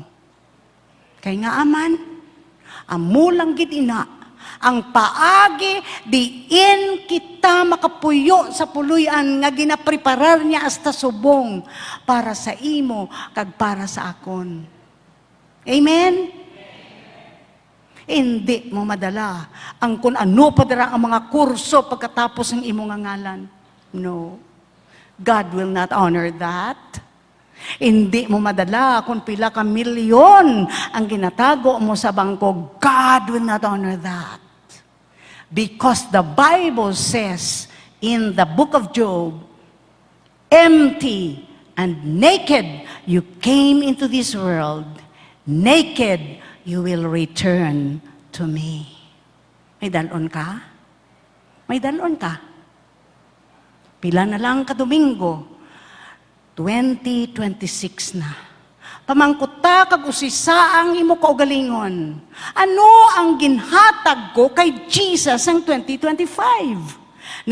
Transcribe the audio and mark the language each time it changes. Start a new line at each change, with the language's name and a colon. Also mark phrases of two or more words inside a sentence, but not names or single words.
Hiligaynon: Kay nga aman, amulang gid ina, ang paagi diin kita makapuyo sa puluyan nga ginapreparar niya hasta subong para sa imo kag para sa akon. Amen? Hindi mo madala ang kung ano pa dara ang mga kurso pagkatapos ng imo nga ngalan.
English: No. God will not honor that.
Hiligaynon: Hindi mo madala kung pila ka milyon ang ginatago mo sa bangko.
English: God will not honor that. Because the Bible says in the book of Job, empty and naked you came into this world, naked you will return to me.
Hiligaynon: May dalon ka? May dalon ka? Pila na lang ka Domingo, 2026 na. Pamangkuta kag usisa ang imo kaugalingon. Ano ang ginhatag ko kay Jesus ang 2025?